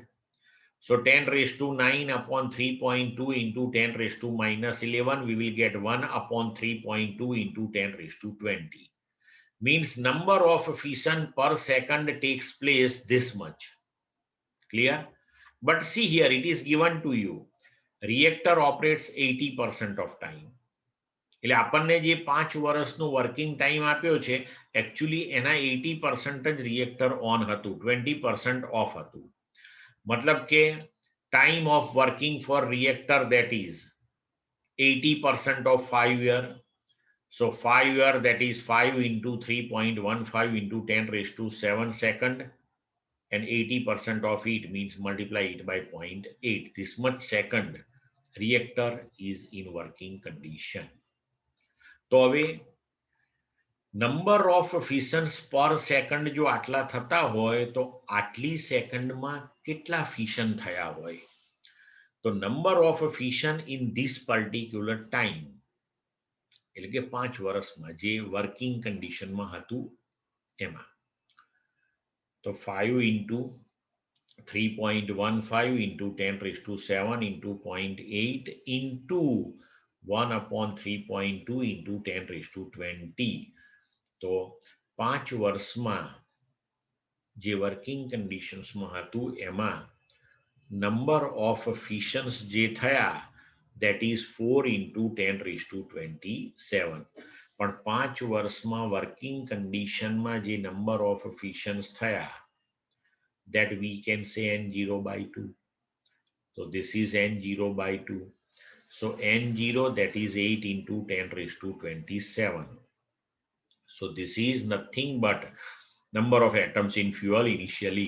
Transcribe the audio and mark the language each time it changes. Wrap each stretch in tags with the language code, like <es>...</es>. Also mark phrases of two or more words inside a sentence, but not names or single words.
<en>So 10 raised to 9 upon 3.2 into 10 raised to minus 11, we will get 1 upon 3.2 into 10 raised to 20. Means number of fission per second takes place this much. Clear? But see here, it is given to you. Reactor operates 80% of time.</en> <gu>એટલે આપણને જે 5 વર્ષનો</gu> <en>working time</en> <gu>આપ્યો છે એકચ્યુઅલી એના 80% જ</gu> <en>reactor on</en> <gu>હતું, 20% ઓફ હતું. મતલબ કે</gu> <en>time of working for reactor that is 80% of 5 year. So 5 year, that is 5 into 3.15 into 10 raised to 7 second, and 80% of it means multiply it by 0.8. This much second reactor is in working condition.</en> <gu>તો હવે</gu> <en>number of fissions per second</en> <gu>જો આટલા થતા હોય તો આટલી સેકન્ડમાં કેટલા ફિશન થયા હોય? તો</gu> <en>number of fission in this particular time,</en> <gu>એટલે કે 5 વર્ષમાં જે</gu> <en>working conditionમાં</en> <gu>હતું એમાં.</gu> <en>તો 5 into 3.15 into 10 raised to 7 into 0.8 into 1 upon 3.2 into 10 raised to 20.</en> <gu>તો 5 વર્ષમાં જે</gu> <en>working conditionsમાં</en> <gu>હતું એમાં</gu> <en>number of fissions</en> <gu>જે થયા</gu> <en>that is 4 into 10 raised to 27.</en> <gu>પણ 5 વર્ષમાં</gu> <en>working conditionમાં</en> <gu>જે</gu> <en>number of fissions</en> <gu>થયા</gu> <en>that we can say n0 by 2. So this is n0 by 2. So n0, that is 8 into 10 raised to 27. So this is nothing but number of atoms in fuel initially.</en>